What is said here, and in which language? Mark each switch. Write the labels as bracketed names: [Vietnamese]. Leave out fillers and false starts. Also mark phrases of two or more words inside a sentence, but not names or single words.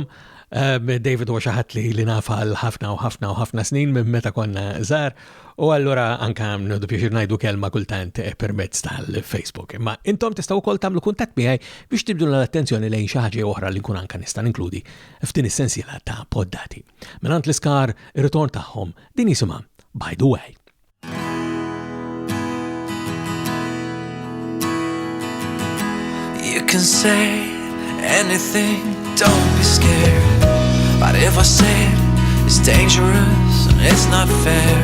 [Maltese] David huwa xi ħadd li nafa ħafna u ħafna u ħafna snin minn meta konna żgħar u allura anke nħodu pjaċir ngħidu kelma kultant permezz tal-Facebook. Imma intom tistgħu wkoll tagħmlu kuntatt miegħi biex tibdu l-attenzjoni lejn xi ħaġa oħra li nkun anke nista' ninkludi f'din is-sensiela ta' poddati. Minant l-Iskar ir-ritorn tagħhom din jisimha By the Way. [English] You can say anything, don't be scared. But if I say it, it's dangerous and it's not fair.